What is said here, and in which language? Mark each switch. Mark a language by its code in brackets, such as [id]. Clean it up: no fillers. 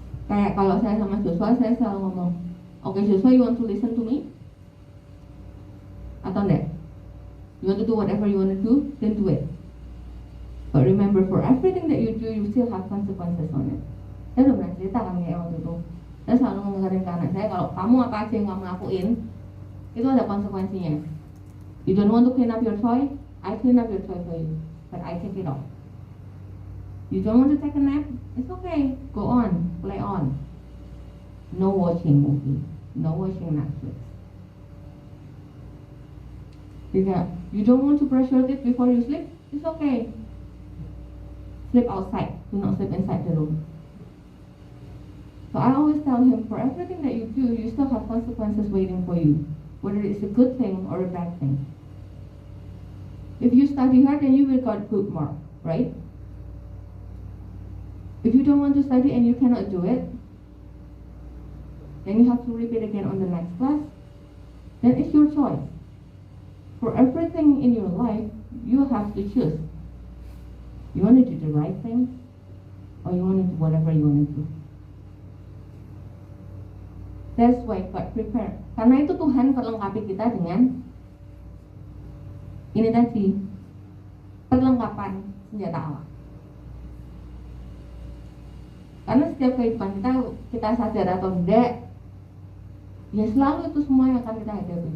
[id] Kayak kalau saya sama Joshua, saya selalu ngomong, okay Joshua, [en] you want to listen to me? [id] Atau enggak? [en] You want to do whatever you want to do, then do it. But remember, for everything that you do, you still have consequences on it. [id] Saya udah pernah cerita kan kayak waktu itu. Saya selalu mengingatkan ke anak saya, kalau kamu apa aja yang kamu lakuin, itu ada konsekuensinya. [en] You don't want to clean up your toy, I clean up your toy for you, but I take it off. You don't want to take a nap, it's okay, go on, play on. No watching movie, no watching Netflix. [id] Jika [en] you don't want to brush your teeth before you sleep, it's okay. Sleep outside, do not sleep inside the room. So I always tell him, for everything that you do, you still have consequences waiting for you, whether it's a good thing or a bad thing. If you study hard, then you will get good mark, right? If you don't want to study and you cannot do it, then you have to repeat again on the next class. Then it's your choice. For everything in your life, you have to choose. You want to do the right thing, or you want to do whatever you want to do. That's why God prepare. [id] Karena itu Tuhan perlengkapi kita dengan ini tadi, perlengkapan senjata Allah. Karena setiap kehidupan kita sadar atau tidak, ya selalu itu semua yang akan kita hadapi.